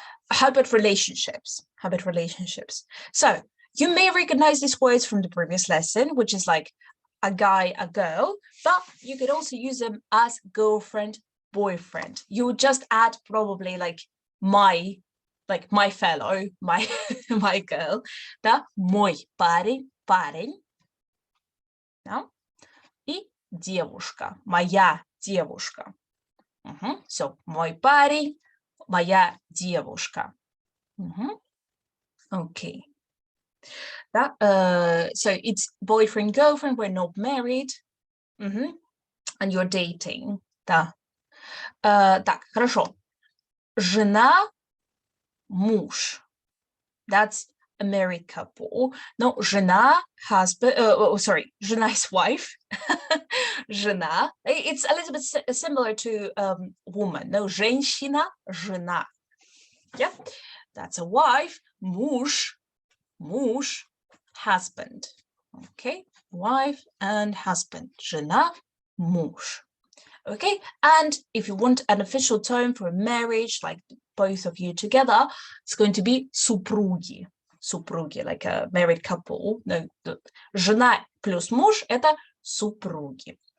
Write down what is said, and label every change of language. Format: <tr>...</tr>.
<en>How about relationships? How about relationships? So, you may recognize these words from the previous lesson, which is like a guy, a girl, but you could also use them as girlfriend, boyfriend. You would just add probably like my fellow, my girl,</en> <ru>да, мой парень, парень, да, и девушка, моя девушка. So, мой парень, моя девушка.</ru> <en>Okay. So it's boyfriend, girlfriend, we're not married, and you're dating.</en> <ru>Да. Так, хорошо. Жена, муж.</ru> <en>That's a married couple. No, жена, husband, жена is wife.</en> <ru>Жена.</ru> <en>It's a little bit similar to woman.</en> <ru>No, женщина, жена.</ru> <en>Yeah, that's a wife.</en> <ru>Муж, husband.</ru> <en>Okay, wife and husband.</en> <ru>Жена, муж.</ru> <en>Okay, and if you want an official term for a marriage, like both of you together, it's going to be супруги. Супруги, like a married couple.</en> <ru>No, жена плюс муж – это супруги.</ru>